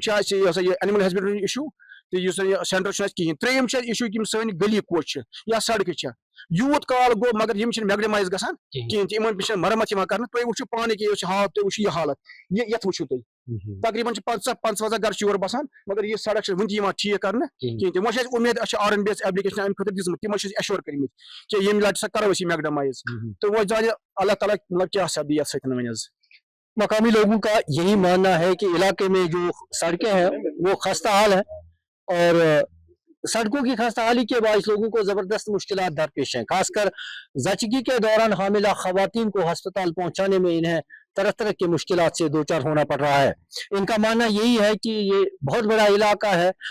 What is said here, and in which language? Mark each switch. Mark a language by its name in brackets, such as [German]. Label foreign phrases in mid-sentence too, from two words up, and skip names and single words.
[Kashmiri] چھُ اَسہِ یہِ ہسا یہِ [English] animal husbandry issue [Kashmiri] تہٕ یُس یہِ سینٹر چھُنہٕ اَسہِ کِہیٖنۍ ترٛیٚیِم چھُ اَسہِ اِشوٗ یِم سٲنۍ گلی کوچہِ چھِ یا سڑکہٕ چھےٚ یوٗت کال گوٚو مگر یِم چھِنہٕ میگڈمایز گژھان کِہیٖنۍ تہِ یِمن چھِنہٕ مرمت یِوان کرنہٕ تُہۍ وٕچھِو پانہٕ کہِ یہِ حالت تُہۍ وٕچھِو یہِ حالت یَتھ وٕچھِو تُہۍ تقریٖبن چھِ 50-55 گرٕ چھِ یور بسان مگر یہِ سڑک چھِ وُنہِ تہِ یِوان ٹھیٖک کرنہٕ کِہیٖنۍ تہِ وۄنۍ چھِ اَسہِ اُمید اَسہِ چھِ آر این بی ایس ایپلِکیشن اَمہِ خٲطرٕ دِژمٕژ تِمن چھِ أسۍ ایشور کٔرمٕتۍ کہِ ییٚمہِ لٹہِ سا کرو أسۍ یہِ میگڈمایز تہٕ وۄنۍ زانہِ اللہ تعالیٰ مطلب کیاہ سپدِ یَتھ سۭتۍ وۄنۍ حظ [Urdu] مقامی لوگوں کا یہی ماننا ہے کہ علاقے میں جو سڑکیں ہیں وہ خستہ حال ہیں اور سڑکوں کی خستہ حالی کے باعث لوگوں کو زبردست مشکلات درپیش ہیں خاص کر زچگی کے دوران حاملہ خواتین کو ہسپتال پہنچانے میں انہیں طرح طرح کی مشکلات سے دوچار ہونا پڑ رہا ہے ان کا ماننا یہی ہے کہ یہ بہت بڑا علاقہ ہے